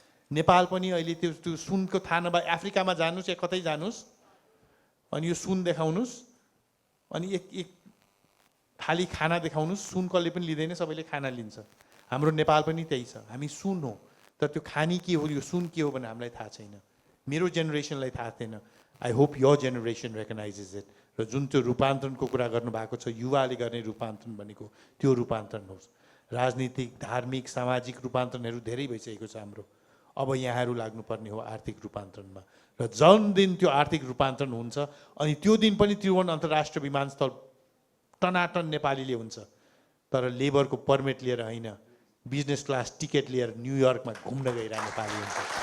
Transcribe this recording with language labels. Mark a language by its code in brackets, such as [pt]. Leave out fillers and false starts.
[ne] नेपाल पनि अहिले त्यो सुनको थाहा नभए अफ्रिकामा जानुहोस् या कतै जानुहोस् अनि यो सुन देखाउनुहोस् अनि एक थाली खाना देखाउनुहोस्, सुन कसले पनि लिँदैन, सबैले खाना लिन्छ। हाम्रो नेपाल पनि त्यही छ, हामी सुन हो, तर त्यो खानी के हो, यो सुन के हो भने हामीलाई थाहा छैन। मेरो जेनेरेसनलाई थाहा थिएन। [en] I hope your generation recognizes it. [ne] र जुन त्यो रूपान्तरणको कुरा गर्नुभएको छ, युवाले गर्ने रूपान्तरण भनेको त्यो रूपान्तरण होस्। राजनीतिक, धार्मिक, सामाजिक रूपान्तरणहरू धेरै भइसकेको छ हाम्रो। अब यहाँहरू लाग्नुपर्ने हो आर्थिक रूपान्तरणमा। र जुन दिन त्यो आर्थिक रूपान्तरण हुन्छ अनि त्यो दिन पनि त्रिभुवन अन्तर्राष्ट्रिय विमानस्थल टनाटन नेपालीले हुन्छ, तर लेबरको पर्मिट लिएर होइन, बिजनेस क्लास टिकट लिएर न्युयोर्कमा घुम्न गइरहेको नेपाली हुन्छ।